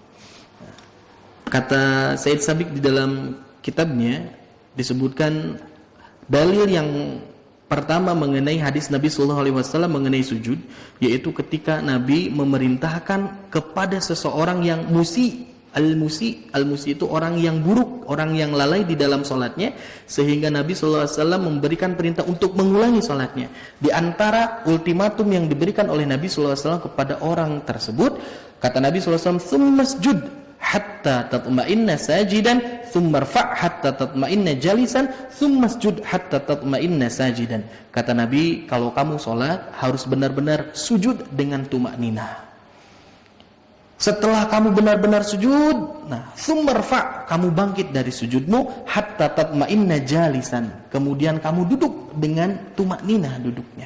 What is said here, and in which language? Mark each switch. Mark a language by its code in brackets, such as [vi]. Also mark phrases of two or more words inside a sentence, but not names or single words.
[id] Kata Said Sabiq di dalam kitabnya disebutkan dalil yang pertama mengenai hadis Nabi [ar] صلى الله عليه وسلم [id] mengenai sujud, yaitu ketika Nabi memerintahkan kepada seseorang yang musi. Al-musi itu orang yang buruk, orang yang lalai di dalam sholatnya, sehingga Nabi SAW memberikan perintah untuk mengulangi sholatnya. Di antara ultimatum yang diberikan oleh Nabi SAW kepada orang tersebut, kata Nabi SAW, [ar] "ثم اسجد حتى تطمئن ساجدا، ثم ارفع حتى تطمئن جالسا، ثم اسجد حتى تطمئن ساجدا." [id] Kata Nabi, kalau kamu sholat harus benar-benar sujud dengan tumakninah. Setelah kamu benar-benar sujud, nah, tsummarfa', kamu bangkit dari sujudmu, [ar] حتى تطمئن جالسا, [id] kemudian kamu duduk dengan tumakninah duduknya.